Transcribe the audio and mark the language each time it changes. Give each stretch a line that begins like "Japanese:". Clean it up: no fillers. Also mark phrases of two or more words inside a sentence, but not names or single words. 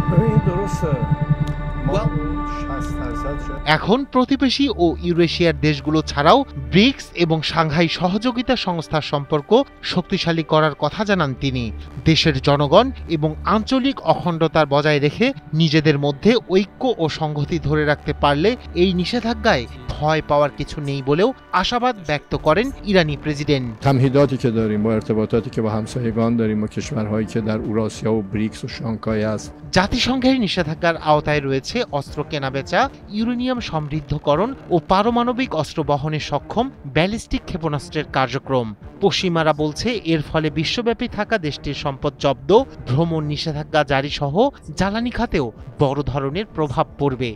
Bangla: এখন প্রতিবেশী ও ইউরেশিয়ার দেশগুলো ছাড়াও ব্রিক্স এবং সাংহাই সহযোগিতা সংস্থার সম্পর্ক শক্তিশালী করার কথা জানান তিনি। দেশের জনগণ এবং আঞ্চলিক অখণ্ডতা বজায় রেখে নিজেদের মধ্যে ঐক্য ও সংহতি ধরে রাখতে পারলে এই নিষেধাজ্ঞায় ভয় পাওয়ার কিছু নেই বলেও আশাবাদ ব্যক্ত করেন ইরানি প্রেসিডেন্ট।
Persian: تمهیداتی که داریم با ارتباطاتی که با همسایگان داریم با کشورهایی که در اوراسیا و بریکس و شانگهای است
Bangla: জাতিসংঘের নিষেধাজ্ঞার আওতায় রয়েছে অস্ত্র কেনাবেচা, ইউরেনিয়াম সমৃদ্ধকরণ ও পারমাণবিক অস্ত্র বহনে সক্ষম ব্যালিস্টিক ক্ষেপণাস্ত্রের কার্যক্রম। পশ্চিমারা বলছে এর ফলে বিশ্বব্যাপী থাকা দেশটির সম্পদ জব্দ, ভ্রমণ নিষেধাজ্ঞা জারি সহ জ্বালানি খাতেও বড় ধরনের প্রভাব পড়বে।